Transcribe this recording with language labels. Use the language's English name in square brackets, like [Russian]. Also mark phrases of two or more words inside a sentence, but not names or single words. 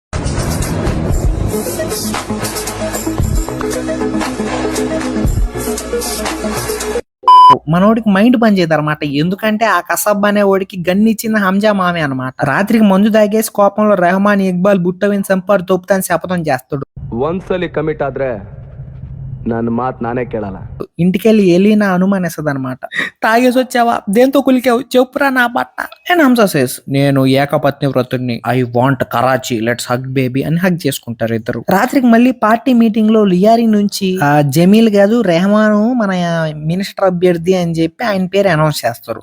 [Telugu] మనోడికి మైండ్ పని చేయదు అనమాట. ఎందుకంటే ఆ కసబ్ అనే ఓడికి గన్ ఇచ్చింది హంజా మామే అనమాట. రాత్రికి మందు తాగేసి కోపంలో రెహమాన్ ఇక్బాల్ బుట్టవిని సంపాడు తోపుతాని శపథం చేస్తాడు. [Kannada] ಒಂದ್ಸಲಿ ಕಮಿಟ್ ಆದ್ರೆ ನನ್ನ ಮಾತ್ ನಾನೇ ಕೇಳಲ್ಲ. [Telugu] ఇంటికెళ్ళి ఎలీనా అనుమానిస్తుంది అనమాట. తాగేసి వచ్చావా, దేంతో కులికావు, చెప్పురా నా బట్ట. [English] and Hamza says [Telugu] నేను ఏకపత్ని వ్రతుడిని, [English] I want Karachi, let's hug baby [Telugu] అని హగ్ చేసుకుంటారు ఇద్దరు. రాత్రికి మళ్ళీ [English] party meeting [Telugu] లో లియారీ నుంచి జమీల్ కాదు రెహమాన్ మన మినిస్టర్ అభ్యర్థి అని చెప్పి ఆయన పేరు అనౌన్స్ చేస్తారు.